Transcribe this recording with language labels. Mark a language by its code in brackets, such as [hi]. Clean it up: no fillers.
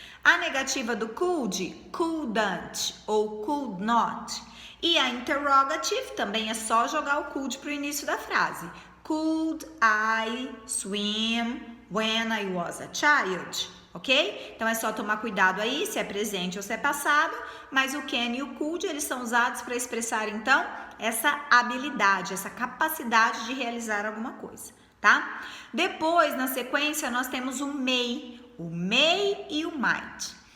[pt] A negativa do could, couldn't ou could not. E a interrogative também é só jogar o could para o início da frase. [en] Could I swim when I was a child? Ok? [pt] Então, é só tomar cuidado aí se é presente ou se é passado, mas o can e o could, eles são usados para expressar, então, essa habilidade, essa capacidade de realizar alguma coisa, tá? Depois, na sequência, nós temos o may e o might.